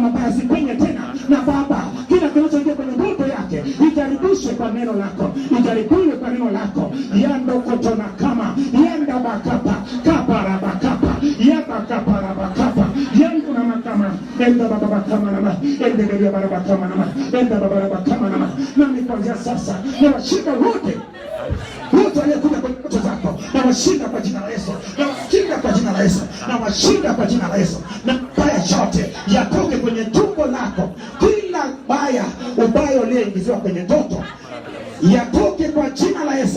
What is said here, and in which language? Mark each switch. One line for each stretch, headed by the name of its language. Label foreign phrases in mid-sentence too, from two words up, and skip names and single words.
Swahili: Mabaya sikwenye tena, na Baba kila kinachoingia kwenye ndoto yake ijaribishwe kwa neno lako, ijaribiwe kwa neno lako. Yandokotona kama yanda bakapa kaparabakapa yabakaparabakapa yangu na makama enda baba kama nama enda baba baraba kama nama enda baba baraba kama nama. Nami kuanzia sasa na washinda wote waliokuja kwenye ndoto zako, na washinda kwa jina la Yesu, na washinda kwa jina la Yesu, na washinda kwa jina la Yesu. Na baya yote yatoke kwenye tumbo lako, kila ubaya ulioingiziwa kwenye ndoto yatoke kwa jina la Yesu.